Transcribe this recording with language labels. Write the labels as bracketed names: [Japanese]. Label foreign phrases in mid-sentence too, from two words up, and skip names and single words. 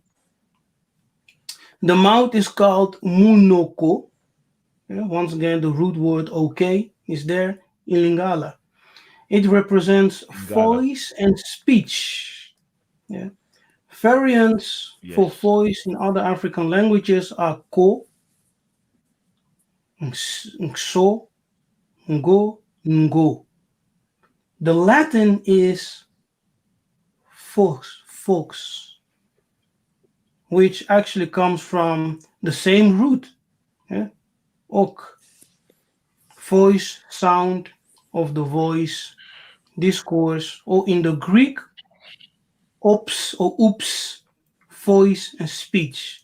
[English] The mouth is called Munoko. Yeah, once again, the root word OK is there in Lingala. It represents Lingala. voice and speech. Yeah. Variants for Yes. voice in other African languages are ko, nxo, ngo, ngo. The Latin is fox, which actually comes from the same root, yeah? Ok, voice, sound of the voice, discourse, or in the Greek, ops or oops, voice and speech.